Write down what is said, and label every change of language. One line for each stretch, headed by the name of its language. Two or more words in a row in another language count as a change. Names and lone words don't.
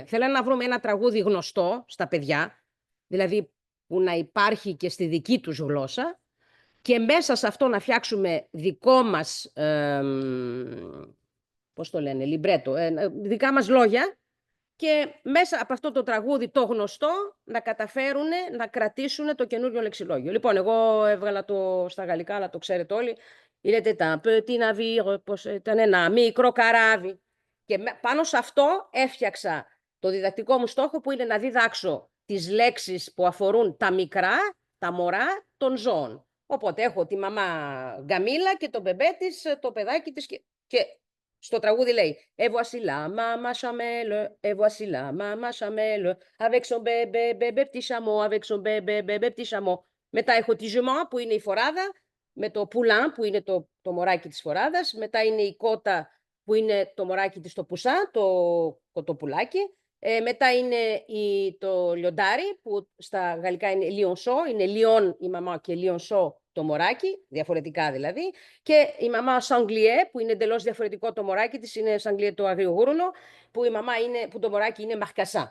Greek: Θέλανε να βρούμε ένα τραγούδι γνωστό στα παιδιά, δηλαδή που να υπάρχει και στη δική τους γλώσσα, και μέσα σε αυτό να φτιάξουμε δικό μας, πώς το λένε, λιμπρέτο, δικά μας λόγια, και μέσα από αυτό το τραγούδι το γνωστό να καταφέρουν να κρατήσουν το καινούριο λεξιλόγιο. Λοιπόν, εγώ έβγαλα το στα γαλλικά, αλλά το ξέρετε όλοι. Είναι τα petit navire, πως ήταν ένα μικρό καράβι. Και πάνω σε αυτό έφτιαξα το διδακτικό μου στόχο, που είναι να διδάξω τις λέξεις που αφορούν τα μικρά, τα μωρά των ζώων. Οπότε έχω τη μαμά Γκαμίλα και το μπεμπέ της, το παιδάκι της, και στο τραγούδι λέει
French: «Et voici la maman chamelle, et voici la maman chamelle, avec son bébé, bébé petit chameau, avec son bébé, bébé petit chameau».
Greek: Μετά έχω τη jument που είναι η φοράδα, με το poulain που είναι το μωράκι της φοράδας, μετά είναι η κότα που είναι το μωράκι της, το πουσά, το κοτοπουλάκι, μετά είναι το λιοντάρι που στα γαλλικά είναι lionceau, είναι lion η μαμά και lionceau το μωράκι, διαφορετικά δηλαδή, και η μαμά Sanglier, που είναι εντελώς διαφορετικό το μωράκι της, είναι Sanglier το αγριογούρνο, που το μωράκι είναι Marcassin.